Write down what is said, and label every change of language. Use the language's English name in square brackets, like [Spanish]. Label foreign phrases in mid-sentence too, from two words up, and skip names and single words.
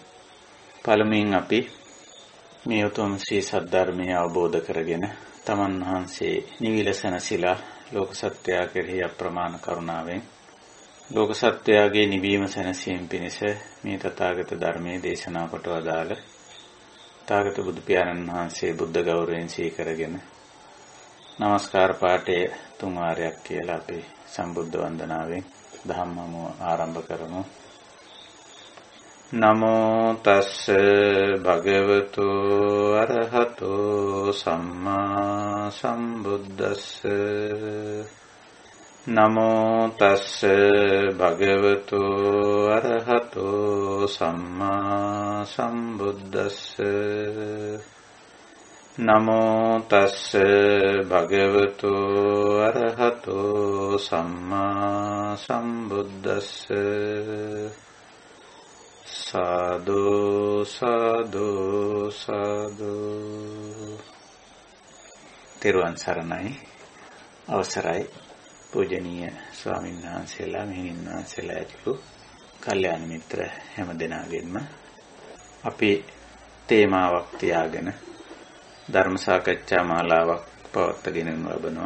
[Sinhala] පළමුවෙන් අපි මේ උතුම් ශ්‍රී සද්ධර්මය අවබෝධ කරගෙන තමන් වහන්සේ නිවිලසනසිලා ලෝක සත්‍යය කෙරෙහි අප්‍රමාණ කරුණාවෙන් ලෝක සත්‍යයගේ නිවීම සැනසීම පිණිස මේ තථාගත ධර්මයේ දේශනා කොට වදාළ තථාගත බුදු පියාණන් වහන්සේ බුද්ධ ගෞරවයෙන් සීකරගෙන නමස්කාර පාඨය 3 වාරයක් කියලා අපි සම්බුද්ධ වන්දනාවෙන් ධම්මම ආරම්භ කරමු. [Pali] නමෝ තස්ස භගවතු අරහතෝ සම්මා සම්බුද්දස්ස. නමෝ තස්ස භගවතු අරහතෝ සම්මා සම්බුද්දස්ස. නමෝ තස්ස භගවතු අරහතෝ සම්මා සම්බුද්දස්ස. [Sinhala] සාදු සාදු සාදු. තෙරුවන් සරණයි. අවසරයි පූජනීය ස්වාමීන් වහන්සේලා මෙහෙණින් වහන්සේලා ඇතුළු කල්යාණ මිත්‍ර හැම දෙනාගෙන්ම අපි තේමාවක් තියාගෙන ධර්ම සාකච්ඡා මාලාවක් පවත්වාගෙන ලබනවා.